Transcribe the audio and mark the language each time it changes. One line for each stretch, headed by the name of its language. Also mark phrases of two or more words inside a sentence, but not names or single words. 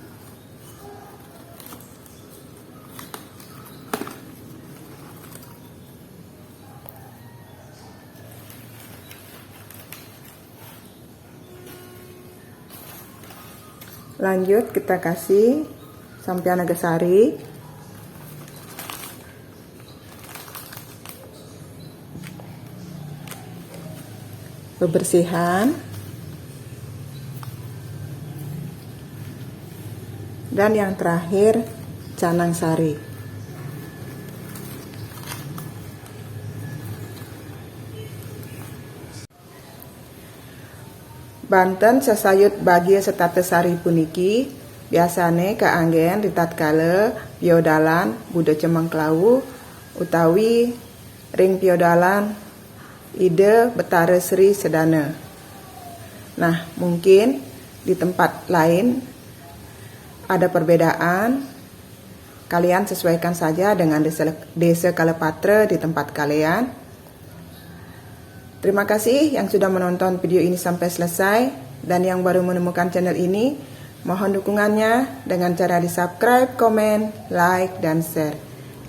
Indonesian: Lanjut kita kasih sampian naga sari, bebersihan, dan yang terakhir canang sari.
Balinese: Banten sesayut Bagio Setatesari puniki biasane kaanggen ritatkala biodalan Buddha Cemeng Klawu utawi ring piodalan Ide Betara Sri Sedana.
Indonesian: Nah, mungkin di tempat lain ada perbedaan. Kalian sesuaikan saja dengan desa Kalapatra di tempat kalian. Terima kasih yang sudah menonton video ini sampai selesai, dan yang baru menemukan channel ini, mohon dukungannya dengan cara di subscribe, komen, like, dan share.